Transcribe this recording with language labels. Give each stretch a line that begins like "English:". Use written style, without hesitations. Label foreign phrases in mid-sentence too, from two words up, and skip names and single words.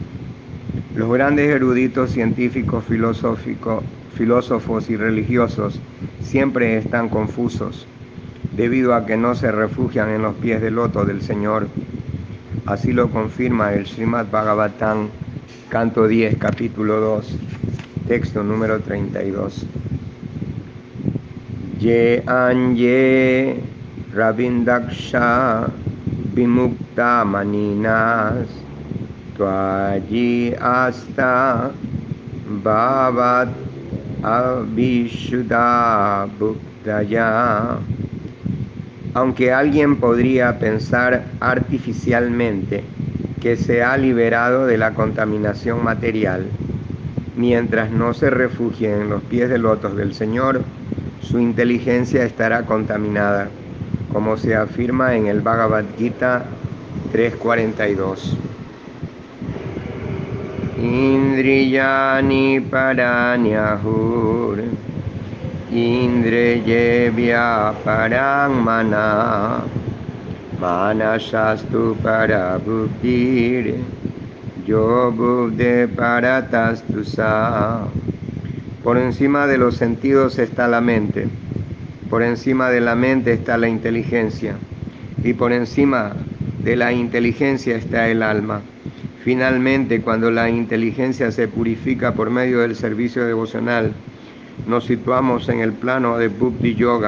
Spanish: Los grandes eruditos científicos, filósofos y religiosos siempre están confusos, debido a que no se refugian en los pies del loto del Señor. Así lo confirma el Srimad Bhagavatam, canto 10, capítulo 2, texto número 32.
Sanskrit: Ye anye ravindaksha vimukta maninas tvaji asta bhavat avishuddha bhuktaya.
Spanish: Aunque alguien podría pensar artificialmente que se ha liberado de la contaminación material, mientras no se refugie en los pies de lotos del Señor, su inteligencia estará contaminada, como se afirma en el Bhagavad Gita 3.42.
Sanskrit: Indriyani paranyahur indriyebhya paramana manasastu parabuddhir yo buddhe paratastusa.
Spanish: Por encima de los sentidos está la mente, por encima de la mente está la inteligencia, y por encima de la inteligencia está el alma. Finalmente, cuando la inteligencia se purifica por medio del servicio devocional, nos situamos en el plano de
Sanskrit: Buddhi Yoga.